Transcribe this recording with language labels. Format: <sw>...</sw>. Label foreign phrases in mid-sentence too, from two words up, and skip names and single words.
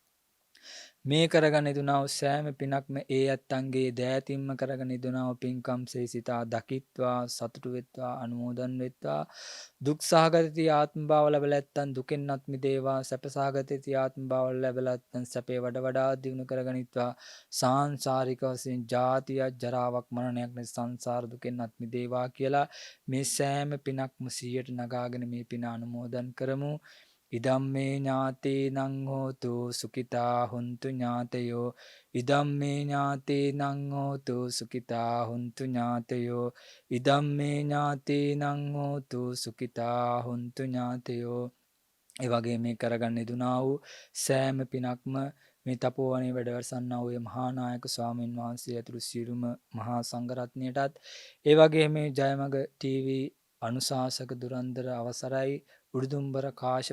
<si>මේ කරගන්න දුනාව සෑම පිනක්ම ඒ ඇත්තන්ගේ දෑතින්ම කරගන්න දුනාව පින්කම් සේසිතා දකිත්වා සතුටු වෙත්වා අනුමෝදන් වෙත්වා දුක්සහගතති ආත්ම භාව ලැබලා ඇත්තන් දුකෙන්වත් මිදේවා සැපසහගතති ආත්ම භාව ලැබලා ඇත්තන් සැපේ වඩ වඩා දියුණු කරගනිත්වා සාංසාරික වශයෙන් ජාතියක් ජරාවක් මරණයක් නැති සංසාර දුකෙන්වත් මිදේවා කියලා මේ සෑම පිනක්ම 100ට නගාගෙන මේ පින අනුමෝදන් කරමු.</si> <pi>ඉදම්මේ ඥාතේනං හෝතු සුඛිතා හුන්තු ඥාතයෝ. ඉදම්මේ ඥාතේනං හෝතු සුඛිතා හුන්තු ඥාතයෝ. ඉදම්මේ ඥාතේනං හෝතු සුඛිතා හුන්තු ඥාතයෝ.</pi> <si>ඒ වගේ මේ කරගන්න දුනා වූ සෑම පිනක්ම මේ තපෝවනේ වැඩවසන්නා වූ මහා නායක ස්වාමීන් වහන්සේ ඇතුළු සියලුම මහා සංඝරත්නයටත් ඒ වගේ මේ ජයමග ටීවී අනුශාසක දුරන්දර අවසරයි උඩුදුම්බර කාශ්‍යප</si>